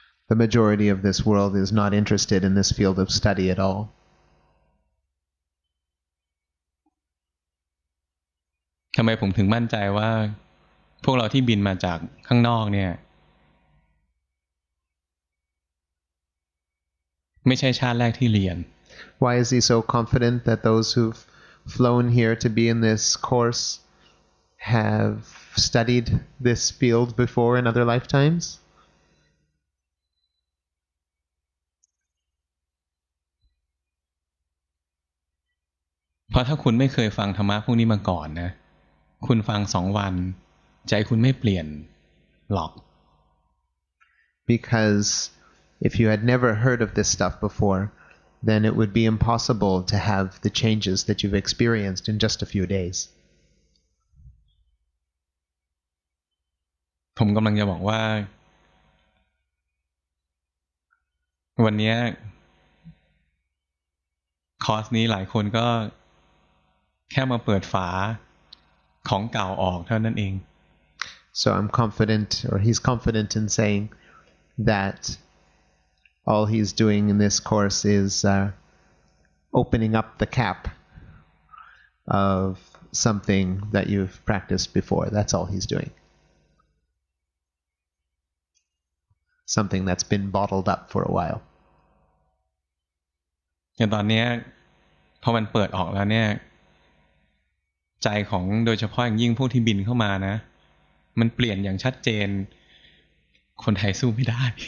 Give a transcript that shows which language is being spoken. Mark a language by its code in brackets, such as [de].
[en] The majority of this world is not interested in this field of study at all. [th] ทำไมผมถึงมั่นใจว่าพวกเราที่บินมาจากข้างนอกเนี่ยไม่ใช่ชาติแรกที่เรียน [en] Why is he so confident that those who've flown here to be in this course have studied this field before in other lifetimes? [th] เพราะถ้าคุณไม่เคยฟังธรรมะพวกนี้มาก่อนนะคุณฟัง2 วันใจคุณไม่เปลี่ยนหรอก [en] because if you had never heard of this stuff before, then it would be impossible to have the changes that you've experienced in just a few days. [th] ผมกำลังจะบอกว่าวันนี้คอร์สนี้หลายคนก็แค่มาเปิดฝาของเก่าออกเท่านั้นเอง [en] So I'm confident, or he's confident in saying that all he's doing in this course is opening up the cap of something that you've practiced before. That's all he's doing. Something that's been bottled up for a while. [th] อย่างตอนนี้พอมันเปิดออกแล้วเนี่ยใจของโดยเฉพาะอย่างยิ่งพวกที่บินเข้ามานะมันเปลี่ยนอย่างชัดเจนคนไทยสู้ไม่ได้